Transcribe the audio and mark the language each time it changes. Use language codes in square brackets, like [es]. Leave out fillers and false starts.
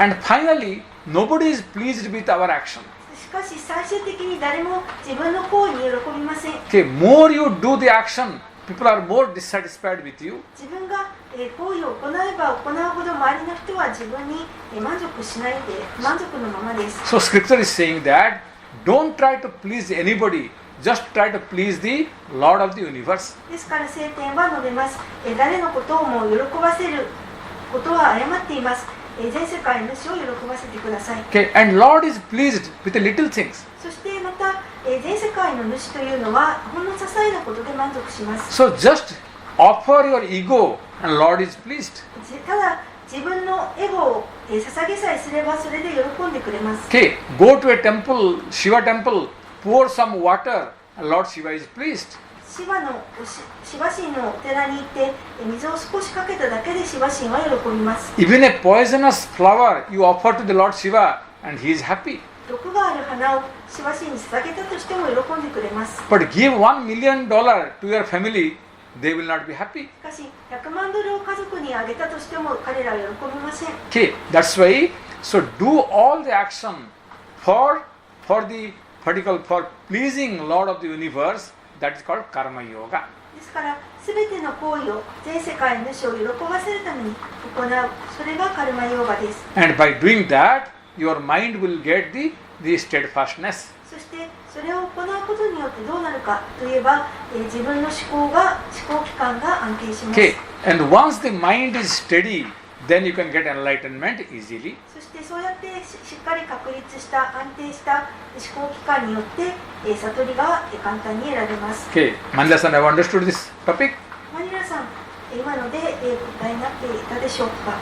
[en] And finally, nobody is pleased with our action. [ja] しかし最終的に誰も自分の行為に喜びません。 [en] Okay, more you do the action, people are more dissatisfied with you. [ja] 自分が行為を行えば行うほど周りの人は自分に満足しないで満足のままです。 [en] So scripture is saying that don't try to please anybody, just try to please the Lord of the universe. [ja] ですから聖典は述べます。誰のことをも喜ばせることは誤っています。全世界の主を喜ばせてください。 [en] Okay, and Lord is pleased with the little things. [ja] そしてまた全世界の主というのはほんの些細なことで満足します。 [en] So just offer your ego and Lord is pleased. [ja] ただ自分のエゴを捧げさえすればそれで喜んでくれます。 [en] Okay, go to a temple, Shiva temple, pour some water and Lord Shiva is pleased. [ja] シバ神のお寺に行って水を少しかけただけでシバ神は喜びます。 [en] Even a poisonous flower you offer to the Lord Shiva and he is happy. [ja] 毒がある花をシバ神に捧げたとしても喜んでくれます。 [en] But give $1 million to your family, they will not be happy. [ja] しかし100万ドルを家族にあげたとしても彼らは喜びません。 [en] Okay, that's why, so do all the action for what you call for pleasing Lord of the universe, that is called karma yoga. [ja] ですから全ての行為を全世界の主を喜ばせるために行う、それがカルマヨーガです。 [en] And by doing that, your mind will get the steadfastness. [ja] そしてそれを行うことによってどうなるかといえば、自分の思考期間が安定します。 [en] Okay, and once the mind is steady, then you can get enlightenment easily. [ja] そしてそうやってしっかり確立した安定した思考期間によって、悟りが簡単に得られます。 [en] Okay, Manila-san, have understood this topic? [ja] マニラさん、今ので答えになっていたでしょうか。